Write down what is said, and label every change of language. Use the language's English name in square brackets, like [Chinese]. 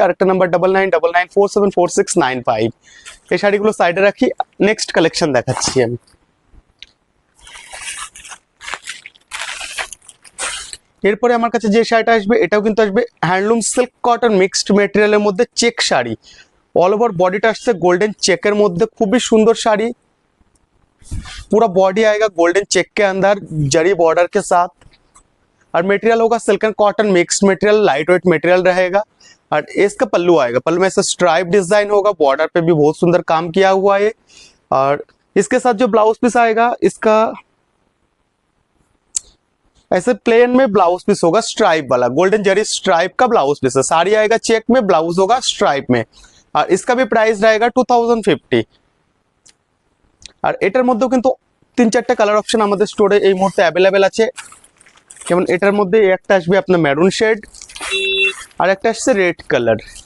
[Bangla] আর একটা নাম্বার 9999474695। এই শাড়িগুলো সাইডে রাখি, নেক্সট কালেকশন দেখাচ্ছি আমি। এরপরে আমার কাছে যে শাড়িটা আসবে এটাও কিন্তু আসবে হ্যান্ডলুম সিল্ক কটন মিক্সড মেটেরিয়ালের মধ্যে চেক শাড়ি। ऑल ओवर बॉडीটা আসছে गोल्डन चेकर मध्य, खूब ही सुंदर शाड़ी। [Hindi] पूरा बॉडी आएगा गोल्डन चेक के अंदर जरी बॉर्डर के साथ। और मटेरियल होगा silk and cotton mix material, light weight material रहेगा। और इसका पल्लू आएगा, पल्लू में ऐसा स्ट्राइप डिजाइन होगा, बॉर्डर पे भी बहुत सुंदर काम किया हुआ है। और इसके साथ जो ब्लाउज पीस आएगा इसका ऐसे प्लेन में ब्लाउज पीस होगा स्ट्राइप वाला, गोल्डन जरी स्ट्राइप का ब्लाउज पीस है। साड़ी आएगा चेक में, ब्लाउज होगा स्ट्राइप में। और इसका भी प्राइस रहेगा 2050। [Bangla] আর এটার মধ্যেও কিন্তু তিন চারটা কালার অপশন আমাদের স্টোরে এই মুহূর্তে অ্যাভেলেবেল আছে। যেমন এটার মধ্যে একটা আসবে আপনার মেরুন শেড, আর একটা আসছে রেড কালার।